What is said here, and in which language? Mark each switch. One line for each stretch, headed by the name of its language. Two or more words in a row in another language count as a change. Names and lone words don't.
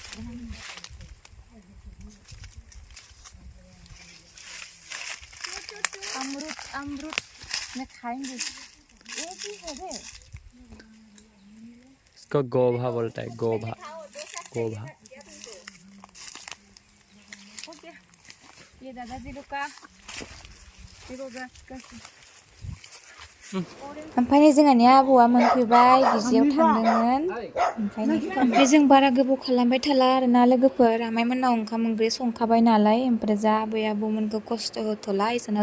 Hindi: अमृत अमृत मैं खाएंगे ये चीज है रे इसको गोभा बोलता है गोभा गोभा ये दादाजी लोग का
Bodo: ओमफ्राय जोंहानि आबौआ मोनफैबाय गिजियाव थांदोंमोन ओमफ्राय जों बारा गोबाव खालामबाय थाला आरोना लोगोफोर आमाइमोननाव ओंखाम ओंख्रि संखाबाय नालाय ओमफ्राय जा आबै आबौमोनखौ खस्थ' होथ'ला इसोरनाव